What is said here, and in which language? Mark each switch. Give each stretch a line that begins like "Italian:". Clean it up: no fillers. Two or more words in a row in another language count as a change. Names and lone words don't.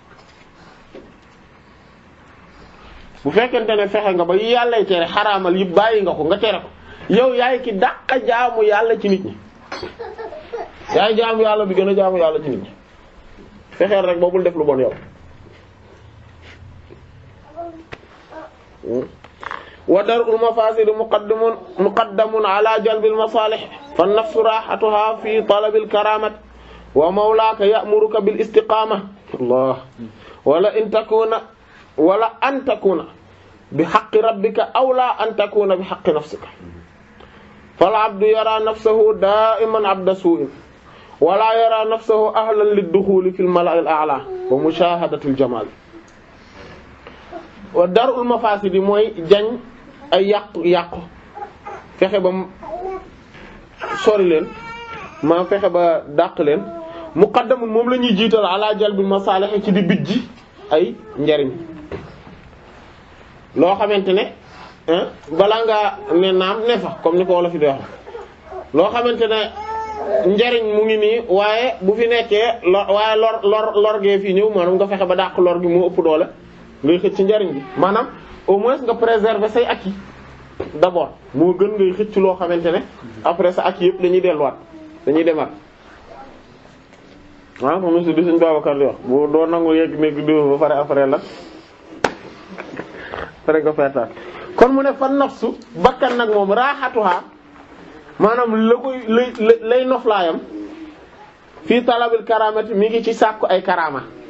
Wolof: bu fekkente ne fexe nga ba yàllay tere xaraamal yi bàyyi nga ko nga tere ko yow yaay ki dàqa jaamu yàlla ci nit ñi yaay jaamu yàlla bi gën a jaamu yàlla ci nit ñi fexeel rek boobul def lu bon yow
Arabic: ودرء المفاسد مقدم على جلب المصالح فالنفس راحتها في طلب الكرامات ومولاك يأمرك بالاستقامة الله ولا أن تكون بحق ربك أو لا أن تكون بحق نفسك فالعبد يرى نفسه دائما عبد سوء ولا يرى نفسه أهلا للدخول في الملأ الأعلى ومشاهدة الجمال ودرء المفاسد
Wolof: mooy jañ ay yàqu fexe ba sori leen maa fexe ba dàq leen muqaddamun moom la ñuy jiital
Arabic: على جلب المصالح
Wolof: ci di bijji ay njariñ loo xamante ne balaa ngaa ne naam ne fa comme ni ko wolof fi di wax loo xamante ne njariñ mu ngi nii waaye bu fi nekkee waaye lor gee fii ñëw maanaam nga fexe ba dàq lor gi moo ëpp doole ngay xëcc ci njariñ bi maanaam
French: au moins
Wolof: nga préserver say
French: acquis d'abord
Wolof: moo gën ngay xëcc loo xamante ne après sa acquis yëpp dañuy delluwaat dañuy demaat
French: ah comme monsieur
Wolof: di suñu Babacar di wax boo doo nangu yegg nekk di ba pare après la pare nga feetaat kon mu ne
Arabic: فالنفس
Wolof: bakkan nag moom raaxatuha maanaam la koy lay noflaayam
Arabic: في طلب الكرامات
Wolof: mi ngi ci sàkku ay karama